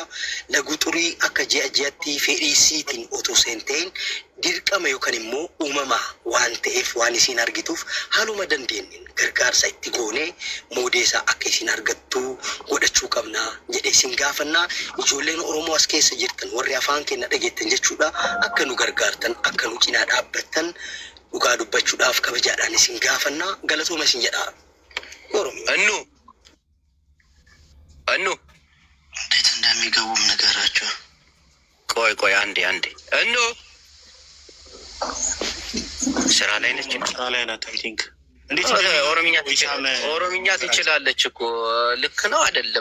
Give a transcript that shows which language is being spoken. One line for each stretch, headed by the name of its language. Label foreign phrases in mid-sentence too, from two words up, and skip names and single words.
Oromo: Laguu xurii akka ji'atti fedhiisiitiin otoo seenteen dirqama yookaan immoo uumamaa waan ta'eef waan isin argituuf haaluma dandeenyeen gargaarsa itti goonee moodeesaa akka isin argattu godhachuu qabna jedhee isin gaafannaa. Ijoolleen Oromoo as keessa jirtan warri afaan keenya dhageettan jechuudha akka nu gargaartan akka nu cinaa dhaabbattan dhugaa dubbachuudhaaf kabajaadhaan isin gaafannaa. Galatooma isin jedhaa.
Amharic: እኑ እንዴት እንደሚገቡም ነገራቸው። ቆይ አንዴ እኑ ስራ ላይ ነች። ስራ ላይ ናት።
English: I think
Amharic: ኦሮምኛ ትችላለች እኮ። ልክ ነው አይደለም?